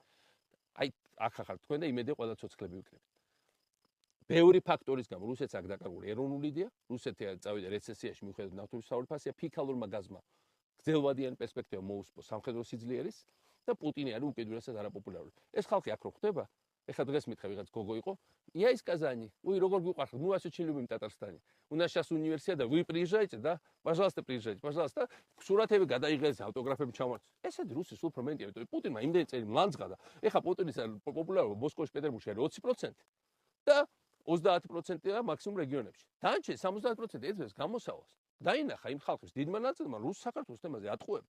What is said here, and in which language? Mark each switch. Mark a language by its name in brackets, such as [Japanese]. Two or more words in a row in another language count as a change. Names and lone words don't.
[Georgian] აი, ახლა ხართ თქვენ და იმედია ყველა ცოცხლები ვიქნებით. ბევრი ფაქტორის გამო რუსეთს აქ დაკარგული ეროვნული იდეა, რუსეთი წავიდა რეცესიაში მიუხედავად ნავთობის საოლფასია, ფიქალურმა გაზმა გრძელვადიანი პერსპექტივა მოუსპო სამხედრო სიძლიერის და პუტინი არის უკიდურესად არაპოპულარული. ეს ხალხი აქ რო ხდება, ეხლა დღეს მითხა ვიღაც გოგო იყო, [Russian] я из Казани. Ой, [Georgian] როგორ გიყვარხარ? [Russian] Ну, вас очень любим Татарстане. У нас сейчас универсиада, вы приезжайте, да? Пожалуйста, приезжайте, пожалуйста. [Georgian] სურათები გადაიღეს, ავტოგრაფები ჩამოართვეს. ესეთი რუსის უფრო მეტია, იმიტომ რომ პუტინმა იმდენი წელი მლანძღა და ეხლა პუტინის პოპულარობა მოსკოვში, პეტერბურგში არის 20% და 30%-ია მაქსიმუმ რეგიონებში. დანარჩენი 70% ეძებს გამოსავალს. დაინახა იმ ხალხის დიდმა ნაწილმა რუს საქართველოს თემაზე ატყუებდა.